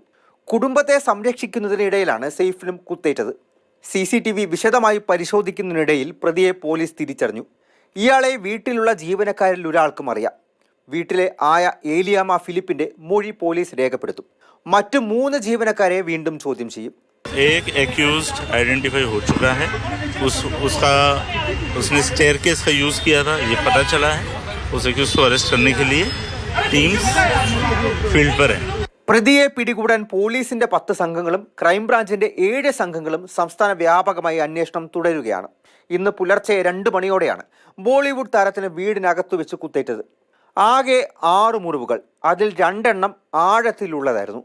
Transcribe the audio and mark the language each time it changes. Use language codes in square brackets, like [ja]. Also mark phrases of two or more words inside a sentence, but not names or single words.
[ml] കുടുംബത്തെ സംരക്ഷിക്കുന്നതിനിടയിലാണ് സെയ്ഫിനും കുത്തേറ്റത്. CCTV വിശദമായി പരിശോധിക്കുന്നതിനിടയിൽ പ്രതിയെ പോലീസ് തിരിച്ചറിഞ്ഞു. ഇയാളെ വീട്ടിലുള്ള ജീവനക്കാരിൽ ഒരാൾക്കും അറിയാം. വീട്ടിലെ ആയ ഏലിയാമ ഫിലിപ്പിന്റെ മൊഴി പോലീസ് രേഖപ്പെടുത്തും. മറ്റു 3 ജീവനക്കാരെ വീണ്ടും ചോദ്യം ചെയ്യും. [hi] एक [en] accused identify [hi] हो चुका है. उसने स्टेयरकेस का यूज़ किया था, ये पता चला है. उस एक्यूज को अरेस्ट करने के लिए [en] teams field [hi] पर है. [ml] പ്രതിയെ പിടികൂടാൻ പോലീസിന്റെ 10 സംഘങ്ങളും ക്രൈംബ്രാഞ്ചിന്റെ 7 സംഘങ്ങളും സംസ്ഥാന വ്യാപകമായി അന്വേഷണം തുടരുകയാണ്. ഇന്ന് പുലർച്ചെ 2 മണിയോടെയാണ് ബോളിവുഡ് താരത്തിന് വീടിനകത്തു വെച്ച് കുത്തേറ്റത്. ആകെ 6 മുറിവുകൾ, അതിൽ 2 എണ്ണം ആഴത്തിലുള്ളതായിരുന്നു.